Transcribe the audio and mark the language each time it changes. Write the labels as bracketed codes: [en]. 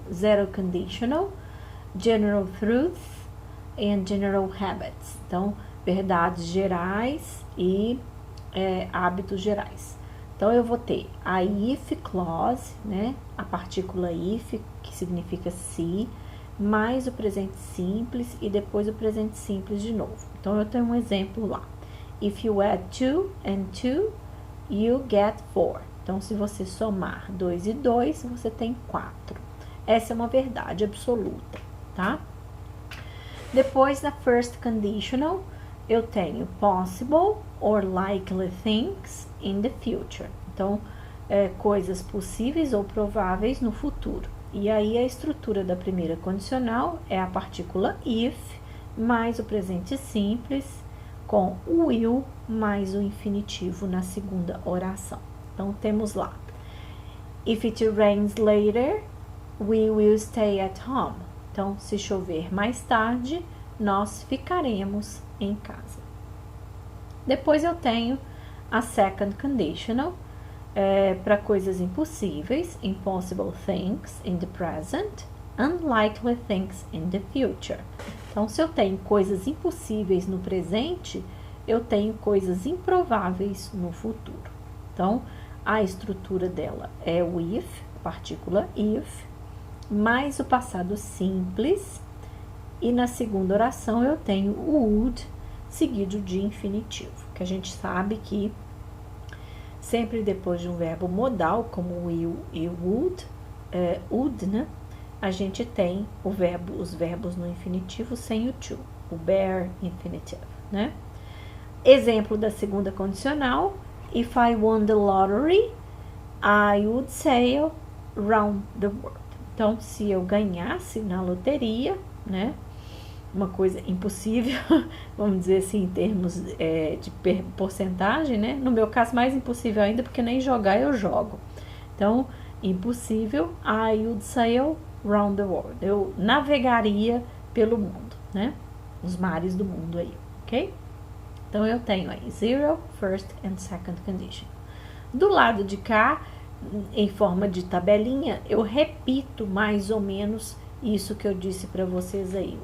[en] Zero conditional, general truths and general habits. [pt] Então, verdades gerais e hábitos gerais. Então, eu vou ter a if clause, né? A partícula if, que significa se, mais o presente simples e depois o presente simples de novo. Então, eu tenho um exemplo lá. [en] If you add 2 and 2, you get 4. [pt] Então, se você somar 2 e 2, você tem 4. Essa é uma verdade absoluta, tá? Depois, da first conditional, eu tenho [en] possible or likely things in the future. [pt] Então, coisas possíveis ou prováveis no futuro. E aí, a estrutura da primeira condicional é a partícula if, mais o presente simples, com o will, mais o infinitivo na segunda oração. Então, temos lá. [en] If it rains later, we will stay at home. [pt] Então, se chover mais tarde, nós ficaremos em casa. Depois, eu tenho a second conditional, para coisas impossíveis, [en] impossible things in the present, unlikely things in the future. [pt] Então, se eu tenho coisas impossíveis no presente, eu tenho coisas improváveis no futuro. Então, a estrutura dela é o if, a partícula if, mais o passado simples, e na segunda oração eu tenho o would, seguido de infinitivo, que a gente sabe que sempre depois de um verbo modal, como will e would, né? A gente tem os verbos no infinitivo sem o to, o bare infinitive, né? Exemplo da segunda condicional, [en] if I won the lottery, I would sail round the world. [pt] Então, se eu ganhasse na loteria, né? Uma coisa impossível, vamos dizer assim, em termos de porcentagem, né? No meu caso, mais impossível ainda, porque nem jogar eu jogo. Então, impossível, [en] I would sail round the world. [pt] Eu navegaria pelo mundo, né? Os mares do mundo aí, ok? Então, eu tenho aí zero, [en] first and second condition. [pt] Do lado de cá, em forma de tabelinha, eu repito mais ou menos isso que eu disse para vocês aí.